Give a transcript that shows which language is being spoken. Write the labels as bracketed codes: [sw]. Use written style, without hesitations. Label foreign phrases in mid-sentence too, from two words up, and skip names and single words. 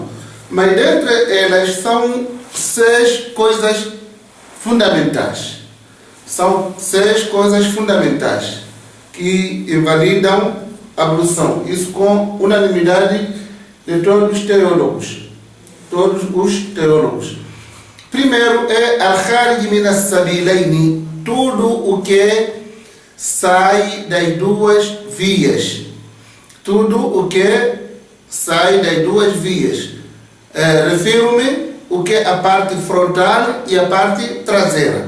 [pt] Mas dentre elas são 6 coisas fundamentais. São 6 coisas fundamentais que invalidam a ablução. Isso com unanimidade de todos os teólogos. Todos os teólogos. Primeiro é [ar] الخارج من السبيلين, [pt] tudo o que sai das duas vias. Tudo o que sai das duas vias. Refiro-me o que é a parte frontal e a parte traseira.